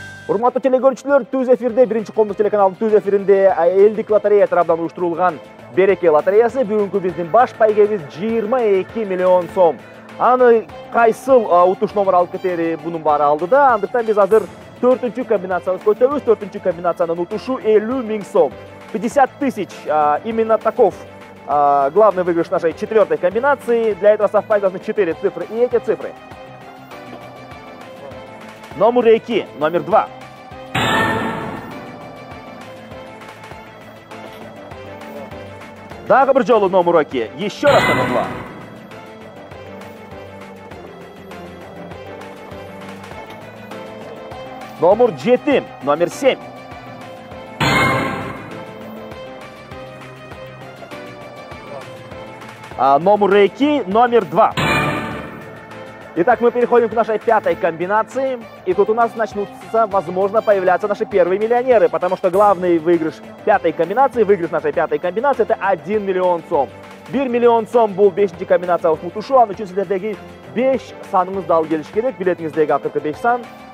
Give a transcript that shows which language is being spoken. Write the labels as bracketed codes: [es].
[ky] Урматтуу телекөрүүчүлөр, Түз эфирде, биринчи коомдук телеканалдын Түз эфиринде элдик лотерея тарабынан уюштурулган Береке лотереясы. Бүгүнкү биздин баш байгебиз 22 миллион сом. Аны кайсыл утуш номер алып кетери бунун баары алдыда. Андыктан биз азыр 4-чү комбинациябызга өтөбүз. 4-чү комбинациянын утушу 50 000 сом. 50 000. [ru] Именно таков главный выигрыш нашей 4-й комбинации. Для этого совпасть должны 4 цифры. И эти цифры. Номер 2, номер 2. [ky] Дагы бир жолу номер 2. [ru] Еще раз номер 2. Номер 7, номер 7. Номер 2, номер 2. Итак, мы переходим к нашей 5-й комбинации. И тут у нас начнутся, возможно, появляться наши первые миллионеры. Потому что главный выигрыш 5-й комбинации, выигрыш нашей 5-й комбинации, это 1 миллион сом. [ky] 1 миллион сом бул 5-чи комбинациябыз мутушу. Анын үчүн сиздердеги 5 саныңызды алып келиш керек. Билетиңиздеги акыркы 5 сан.